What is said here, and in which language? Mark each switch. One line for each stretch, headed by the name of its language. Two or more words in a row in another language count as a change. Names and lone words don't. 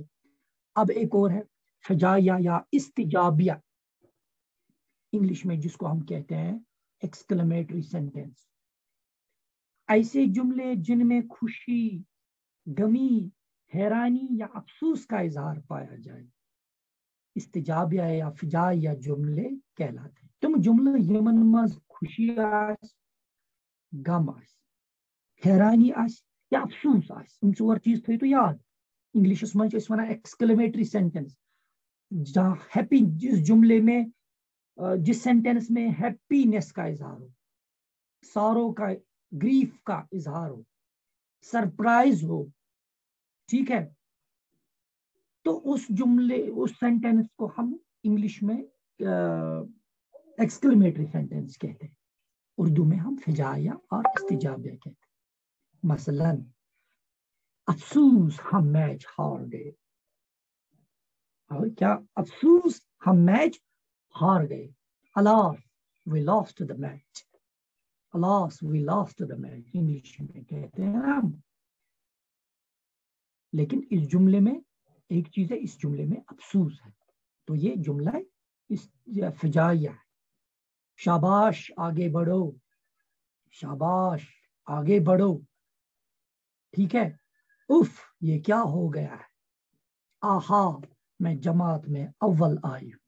Urdu: اب ایک اور ہے فجائیہ یا استجابیہ، انگلش میں جس کو ہم کہتے ہیں
English: exclamatory sentence,
Urdu: ایسے جملے جن میں خوشی، غمی، حیرانی یا افسوس کا اظہار پایا جائے، استجابیہ یا فجائیہ جملے کہلاتے ہیں۔
Kashmiri: تم جملے یمن مز خوشی آس، غم آس، حیرانی آس یا افسوس آس، تم ژور چیز تھٲیِو تُہۍ یاد۔ انگلشس میں اس ونان
English: exclamatory sentence,
Urdu: جہاں ہیپی، جس جملے میں جس سینٹینس میں ہیپینس کا اظہار ہو، سارو کا، گریف کا اظہار ہو، سرپرائز ہو، ٹھیک ہے، تو اس جملے، اس سینٹینس کو ہم انگلش میں
English: exclamatory sentence
Urdu: کہتے ہیں، اردو میں ہم فجائیہ اور استجابیہ کہتے ہیں۔ مثلا افسوس ہم میچ ہار گئے، اور کیا افسوس ہم میچ ہار گئے،
English: alas we lost the match، alas we lost the match
Urdu: انگلش میں کہتے ہیں ہم۔ لیکن اس جملے میں ایک چیز ہے، اس جملے میں افسوس ہے، تو یہ جملہ فجائیہ ہے۔ شاباش آگے بڑھو، شاباش آگے بڑھو، ٹھیک ہے، اف یہ کیا ہو گیا ہے، آہا میں جماعت میں اول آئی ہوں۔